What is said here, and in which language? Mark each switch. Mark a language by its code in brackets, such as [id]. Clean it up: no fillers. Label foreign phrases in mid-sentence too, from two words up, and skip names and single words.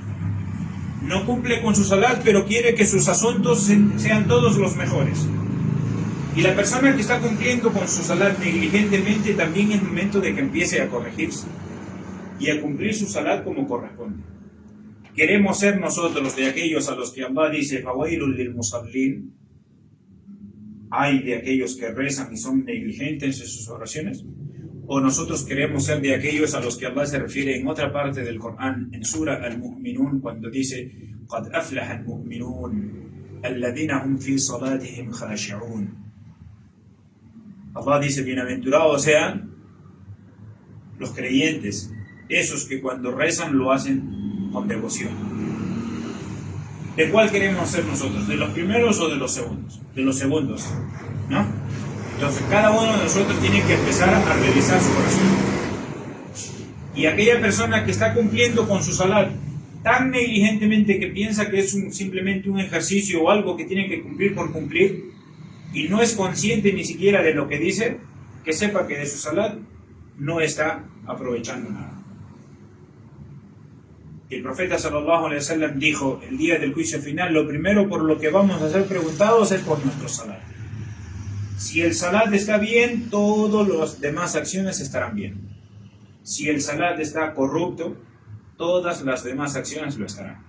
[es] No cumple con su salat, pero quiere que sus asuntos sean todos los mejores. Y la persona que está cumpliendo con su salat negligentemente, también es momento de que empiece a corregirse y a cumplir su salat como corresponde. ¿Queremos ser nosotros de aquellos a los que Allah dice [ar] فويل للمصلين? [es] ¿Hay de aquellos que rezan y son negligentes en sus oraciones? ¿O nosotros queremos ser de aquellos a los que Allah se refiere en otra parte del Corán, en Sura Al-Mu'minun, cuando dice [ar] قَدْ أَفْلَحَ الْمُؤْمِنُونَ الَّذِينَ هُمْ فِي صَلَاتِهِمْ خَاشِعُونَ? [es] Allah dice, bienaventurados sean los creyentes, esos que cuando rezan lo hacen con devoción. ¿De cuál queremos ser nosotros? ¿De los primeros o de los segundos? De los segundos, ¿no? Entonces cada uno de nosotros tiene que empezar a revisar su oración. Y aquella persona que está cumpliendo con su salat tan negligentemente que piensa que es simplemente un ejercicio o algo que tiene que cumplir por cumplir y no es consciente ni siquiera de lo que dice, que sepa que de su salat no está aprovechando nada. Y el profeta [ar] صلى الله عليه وسلم [es] dijo, el día del juicio final, lo primero por lo que vamos a ser preguntados es por nuestro salat. Si el salat está bien, todas las demás acciones estarán bien. Si el salat está corrupto, todas las demás acciones lo estarán.